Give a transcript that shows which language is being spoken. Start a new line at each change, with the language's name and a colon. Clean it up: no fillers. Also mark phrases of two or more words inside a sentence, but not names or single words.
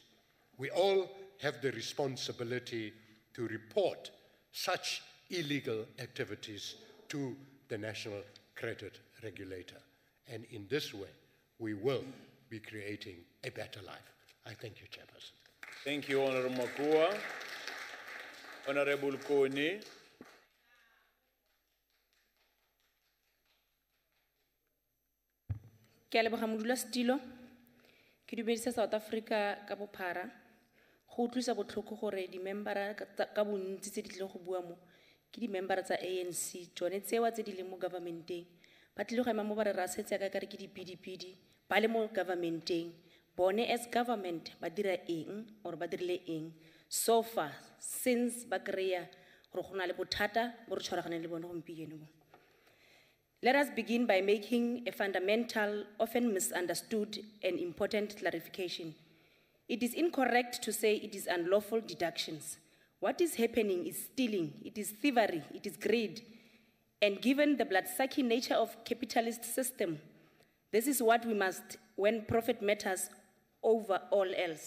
English: We all have the responsibility to report such illegal activities to the National Credit Regulator. And in this way, we will be creating a better life. I thank you, Chairperson. Thank you, Honorable Makua. Honorable Kone.
Tswana: Ke a leboga modulasetilo. Ke dumedisa South Africa ka bophara. Go utlwisa botlhoko gore di-membera ka bontsi tse di tlile go bua mo ke di-membera tsa ANC tsone tsewa tse di leng mo governmenteng. Ba tlile go ema mo ba re rasetse ya ka re ke dipidipidi ba le mo governmenteng. Bone
English: as government
Tswana: ba dira eng or ba dirile eng
English: so far since
Tswana: ba kry-a gore go na le bothata bo re tshwaraganeng le bone gompieno mo.
English: Let us begin by making a fundamental, often misunderstood, and important clarification. It is incorrect to say it is unlawful deductions. What is happening is stealing, it is thievery, it is greed. And given the blood-sucking nature of capitalist system, this is what we must when profit matters over all else.